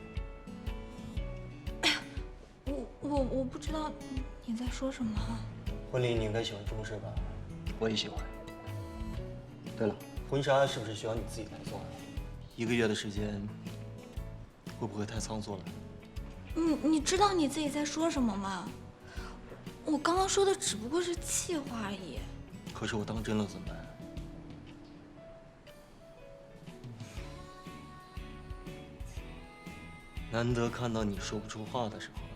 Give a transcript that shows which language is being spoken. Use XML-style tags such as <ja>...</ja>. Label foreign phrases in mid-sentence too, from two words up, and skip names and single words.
<zh>我不知道你在說什麼。婚禮你應該喜歡中式吧？我也喜歡。對了，婚紗是不是需要你自己來做？1個月的時間，會不會太倉促了？你知道你自己在說什麼嗎？我剛剛說的只不過是氣話而已。可是我當真了怎麼辦？難得看到你說不出話的時候。</zh>